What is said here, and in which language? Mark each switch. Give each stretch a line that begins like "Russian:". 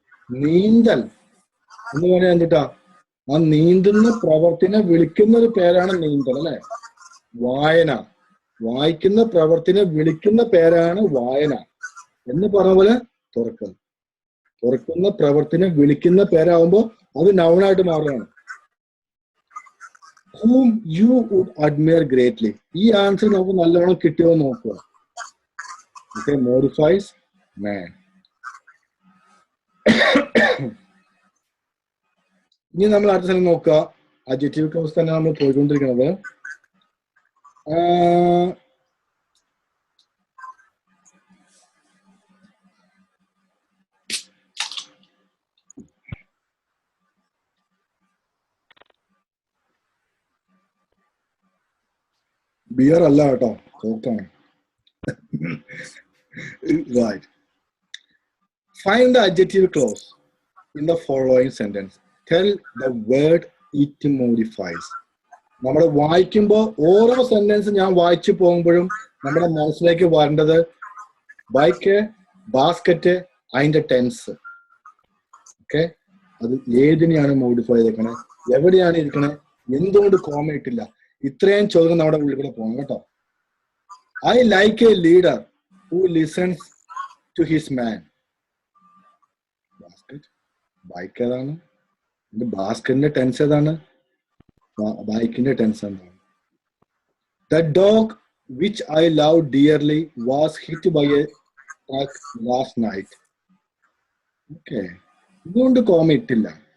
Malayalam: നീന്തൽ എന്ന് പറഞ്ഞാൽ എന്തിട്ടാ? ആ നീന്തുന്ന പ്രവർത്തിനെ വിളിക്കുന്ന ഒരു പേരാണ് നീന്തൽ അല്ലെ. വായന, വായിക്കുന്ന പ്രവർത്തിനെ വിളിക്കുന്ന പേരാണ് വായന എന്ന് പറഞ്ഞ പോലെ തുറക്കൽ. തുറക്കുന്ന പ്രവർത്തിനെ വിളിക്കുന്ന പേരാകുമ്പോ അത് നൗണായിട്ട് മാറുകയാണ്.
English: Whom you would admire greatly.
Malayalam: ഈ ആൻസർ നമുക്ക് നല്ലോണം കിട്ടിയോ നോക്കുക.
English: Okay, modifies man.
Malayalam: ഇനി നമ്മൾ അടുത്ത സ്ഥലം നോക്കുക. അഡ്ജക്റ്റീവ് ക്ലോസ് തന്നെ നമ്മൾ പോയിക്കൊണ്ടിരിക്കുന്നത്. ബിയർ അല്ല കേട്ടോ, കോക്കാണ്. Right.
English: Find the adjective clause in the following sentence. Tell the word it modifies.
Malayalam: നമ്മൾ വായിക്കുമ്പോൾ ഓരോ സെന്റൻസ് ഞാൻ വായിച്ചു പോകുമ്പോഴും നമ്മുടെ മനസ്സിലേക്ക് വരേണ്ടത് ബൈക്ക്, ബാസ്കറ്റ്, അതിന്റെ ടെൻസ്. ഓക്കെ, അത് ഏതിനെയാണ് മോഡിഫൈ ചെയ്തേക്കണേ, എവിടെയാണ് ഇരിക്കണേ, എന്തുകൊണ്ട് കോമ ഇട്ടില്ല, ഇത്രയും ചോദ്യം നമ്മുടെ ഉള്ളിൽ കൂടെ പോകണം കേട്ടോ.
English: I like a leader who listens to his man.
Malayalam: Basket, bike ഏതാണ്? ബാസ്കറ്റിന്റെ ടെൻസ് ഏതാണ്? ബൈക്കിന്റെ ടെൻസ് എന്താണ്?
English: The dog which I love dearly was hit by a truck last night.
Malayalam: Okay, ഇതുകൊണ്ട് കോമ ഇട്ടില്ല.